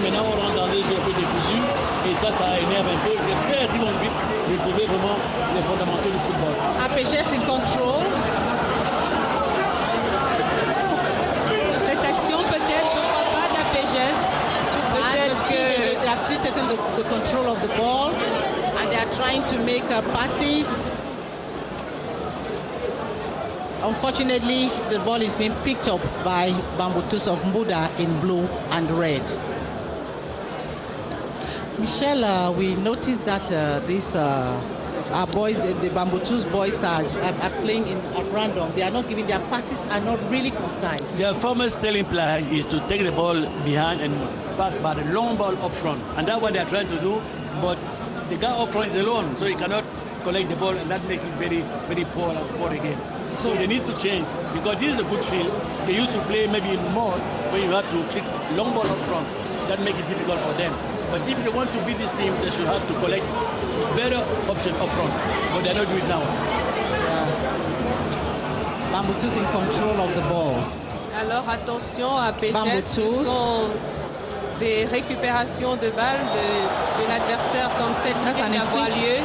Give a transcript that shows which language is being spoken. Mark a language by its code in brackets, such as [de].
[fr] Maintenant, on rentre dans des jeux un peu décousus. Et ça énerve un peu. J'espère qu'ils vont vite retrouver vraiment les fondamentaux du football. [en] APGS in control. [fr] Cette action peut-être, pourquoi pas, d'APGS. Peut-être que [en] they have still taken the control of the ball and they are trying to make passes. Unfortunately, the ball is being picked up by Bamboutos of Mbuda in blue and red. Michelle, we noticed that these our boys, the Bamboutos boys are playing at random. They are not giving, their passes are not really concise. Their former styling play is to take the ball behind and pass by the long ball up front. And that's what they are trying to do. But the guy up front is alone, so he cannot collect the ball, and that makes it very, very poor again. So they need to change, because this is a good field. They used to play maybe in more, where you have to kick long ball up front. That makes it difficult for them. But if they want to beat this team, they should have to collect better option up front. But they're not doing it now. Bamboutos in control of the ball. [fr] Alors attention à PGS, ce sont des récupérations de balles de l'adversaire comme celle qui vient d'avoir lieu.